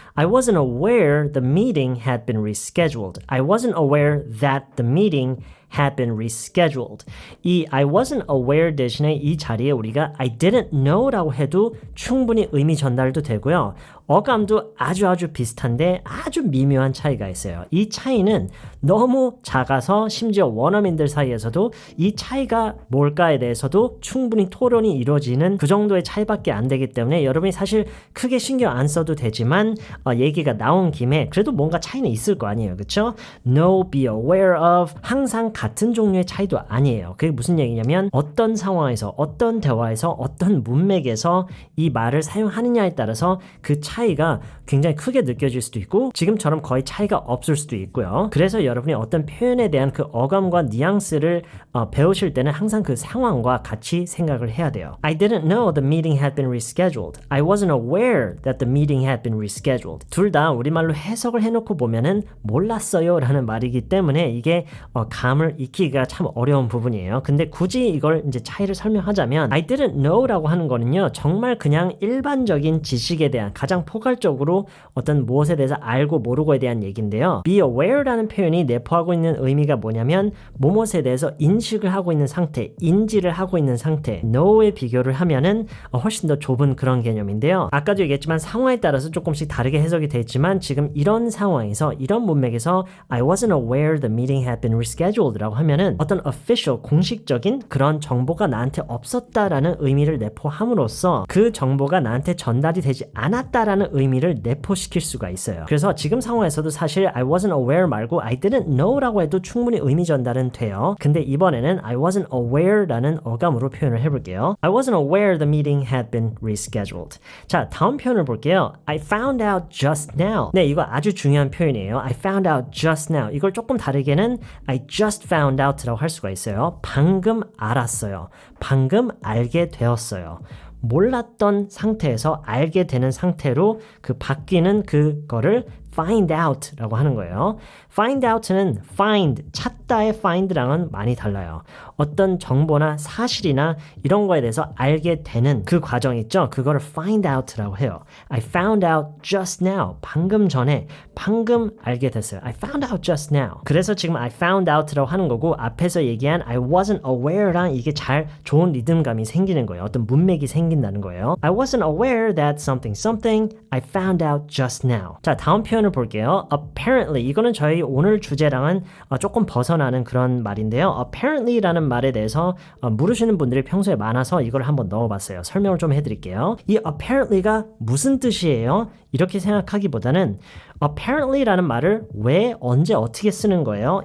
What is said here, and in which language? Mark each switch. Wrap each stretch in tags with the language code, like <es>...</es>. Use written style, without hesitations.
<en>I wasn't aware the meeting had been rescheduled. I wasn't aware that the meeting had been rescheduled.</en> <ko>이</ko> <en>I wasn't aware</en> <ko>대신에 이 자리에 우리가</ko> <en>I didn't know</en> <ko>라고 해도 충분히 의미 전달도 되고요. 어감도 아주 비슷한데 아주 미묘한 차이가 있어요. 이 차이는 너무 작아서 심지어 원어민들 사이에서도 이 차이가 뭘까에 대해서도 충분히 토론이 이루어지는 그 정도의 차이밖에 안 되기 때문에 여러분이 사실 크게 신경 안 써도 되지만 얘기가 나온 김에 그래도 뭔가 차이는 있을 거 아니에요. 그렇죠? Know, be aware of 항상 같은 종류의 차이도 아니에요. 그게 무슨 얘기냐면 어떤 상황에서 어떤 대화에서 어떤 문맥에서 이 말을 사용하느냐에 따라서 그 차이가 굉장히 크게 느껴질 수도 있고 지금처럼 거의 차이가 없을 수도 있고요. 그래서 여러분이 어떤 표현에 대한 그 어감과 뉘앙스를 배우실 때는 항상 그 상황과 같이 생각을 해야 돼요.</ko> <en>I didn't know the meeting had been rescheduled. I wasn't aware that the meeting had been rescheduled.</en> <ko>둘 다 우리말로 해석을 해놓고 보면은 몰랐어요 라는 말이기 때문에 이게 감을 익히기가 참 어려운 부분이에요. 근데 굳이 이걸 이제 차이를 설명하자면</ko> <en>I didn't know</en> <ko>라고 하는 거는요 정말 그냥 일반적인 지식에 대한 가장 포괄적으로 어떤 무엇에 대해서 알고 모르고에 대한 얘기인데요. Be aware라는 표현이 내포하고 있는 의미가 뭐냐면 무엇에 대해서 인식을 하고 있는 상태, 인지를 하고 있는 상태, know에 비교를 하면은 훨씬 더 좁은 그런 개념인데요. 아까도 얘기했지만 상황에 따라서 조금씩 다르게 해석이 되지만 지금 이런 상황에서 이런 문맥에서</ko> <en>I wasn't aware the meeting had been rescheduled</en> <ko>라고 하면은 어떤 official, 공식적인 그런 정보가 나한테 없었다라는 의미를 내포함으로써 그 정보가 나한테 전달이 되지 않았다라는 의미를 내포시킬 수가 있어요. 그래서 지금 상황에서도 사실</ko> <en>I wasn't aware</en> <ko>말고</ko> <en>I didn't know</en> <ko>라고 해도 충분히 의미 전달은 돼요. 근데 이번에는</ko> <en>I wasn't aware</en> <ko>라는 어감으로 표현을 해볼게요.</ko> <en>I wasn't aware the meeting had been rescheduled.</en> <ko>자, 다음 표현을 볼게요.</ko> <en>I found out just now.</en> <ko>네, 이거 아주 중요한 표현이에요.</ko> <en>I found out just now.</en> <ko>이걸 조금 다르게는</ko> <en>I just found out</en> <ko>라고 할 수가 있어요. 방금 알았어요. 방금 알게 되었어요. 몰랐던 상태에서 알게 되는 상태로 그 바뀌는 그거를 find out라고 하는 거예요. find out는 find, 찾다의 find랑은 많이 달라요. 어떤 정보나 사실이나 이런 거에 대해서 알게 되는 그 과정 있죠? 그거를 find out라고 해요.</ko> <en>I found out just now.</en> <ko>방금 전에, 방금 알게 됐어요.</ko> <en>I found out just now.</en> <ko>그래서 지금</ko> <en>I found out</en> <ko>라고 하는 거고 앞에서 얘기한</ko> <en>I wasn't aware</en> <ko>랑 이게 잘 좋은 리듬감이 생기는 거예요. 어떤 문맥이 생긴다는 거예요.</ko> <en>I wasn't aware that something something I found out just now.</en> <ko>자, 다음 표현을 볼게요. Apparently, 이거는 저희 오늘 주제랑은 조금 벗어나는 그런 말인데요. Apparently라는 말에 대해서 물으시는 분들이 평소에 많아서 이걸 한번 넣어봤어요. 설명을 좀 해드릴게요. 이 apparently가 무슨 뜻이에요? 이렇게 생각하기보다는 apparently라는 말을 왜, 언제, 어떻게 쓰는 거예요?</ko>